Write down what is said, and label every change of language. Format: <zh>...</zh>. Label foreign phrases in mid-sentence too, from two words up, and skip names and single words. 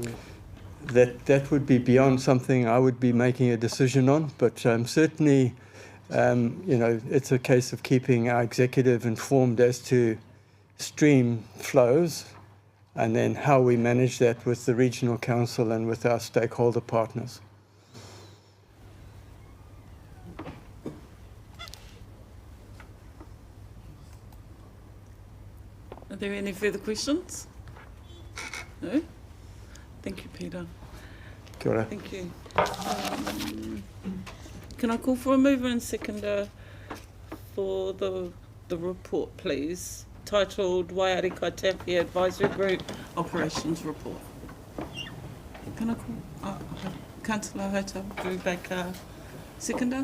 <en>That would be beyond something I would be making a decision on, but certainly, it's a case of keeping our executive informed as to stream flows, and then how we manage that with the regional council and with our stakeholder partners. Are there any further questions? No? Thank you, Peter.</en> <mi>Kia ora.</mi> <en>Thank you. Can I call for a mover and seconder for the report, please? Titled Waiari Kaitiaki Advisory Group Operations Report. Can I call? Councillor Hota, Drew Baker, seconder.</en>